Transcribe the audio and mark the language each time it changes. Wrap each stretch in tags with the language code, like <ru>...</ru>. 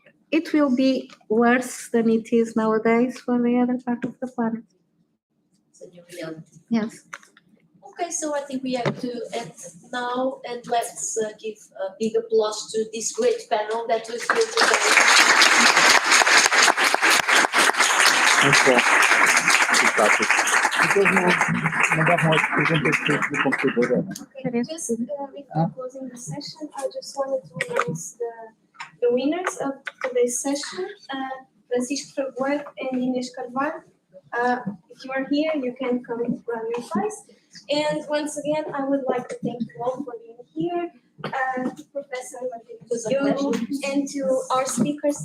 <en>It will be worse than it is nowadays for the other part of the planet. It's a new reality. Yes. Okay, so I think we have to end now, and let's give a big applause to this great panel that was here today.</en> <pt>Muito bom. Fantástico. Depois não davam as perguntas do computador.</pt> <en>Okay, just before closing the session, I just wanted to announce the winners of today's session, Francisco Fragoso and Inês Carvalho. If you are here, you can come and run your prize. And once again, I would like to thank you all for being here, to Professor Matheus and to our speakers.</en>